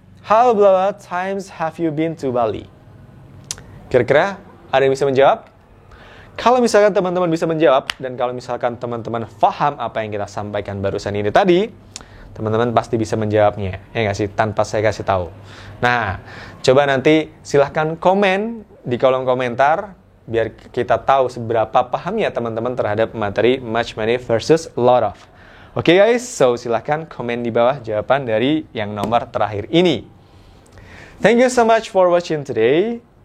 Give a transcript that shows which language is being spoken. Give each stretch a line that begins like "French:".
English: How many times have you been to Bali?
Indonesian: Kira-kira ada yang bisa menjawab? Kalau misalkan teman-teman bisa menjawab, dan kalau misalkan teman-teman paham apa yang kita sampaikan barusan ini tadi, teman-teman pasti bisa menjawabnya, ya nggak sih? Tanpa saya kasih tahu. Nah, coba nanti silahkan komen di kolom komentar, biar kita tahu seberapa pahamnya teman-teman terhadap materi much, many versus lot of. Oke guys, so silahkan komen di bawah jawaban dari yang nomor terakhir ini.
English: Thank you so much for watching today.